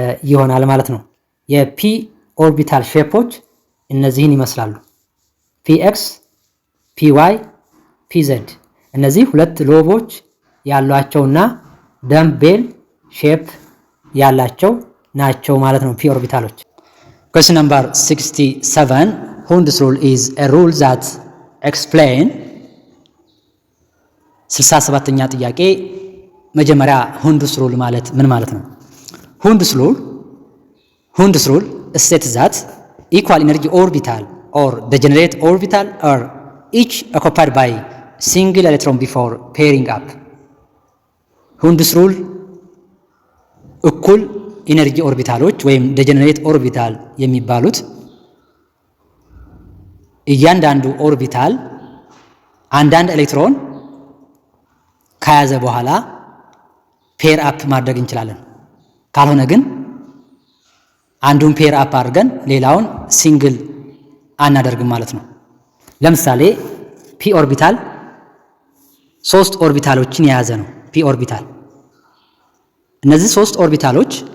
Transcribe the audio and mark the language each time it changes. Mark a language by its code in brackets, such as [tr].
[am] ይሆናል ማለት ነው። የp ኦርቢታል ሼፖች እነዚህን ይመስላሉ። px py pz እነዚህ ሁለት ሎቦች ያሏቸውና ደምቤል ሼፕ ያላቸው ናቸው ማለት ነው p ኦርቢታሎች። [en] Question number 67 Hund's rule is a rule that explain [am] 67ኛ ጥያቄ መጀመሪያ Hund's rule ማለት ምን ማለት ነው? [en] Hund's rule states that equal energy orbital or degenerate orbital are each occupied by single electron before pairing up. [am] Hund's rule እኩል ኢነርጂ ኦርቢታሎች ወይም ዴጀነሬት ኦርቢታል የሚባሉት እያንዳንዱ ኦርቢታል አንዳንድ ኤሌክትሮን ከያዘ በኋላ ፔር አፕ ማድረግ እንችላለን። ካልሆነ ግን አንዱን ፔር አፕ አድርገን ሌላውን ሲንግል አናደርግም ማለት ነው። ለምሳሌ ፒ ኦርቢታል 3 ኦርቢታሎችን የያዘ ነው። ፒ ኦርቢታል እነዚህ 3 ኦርቢታሎች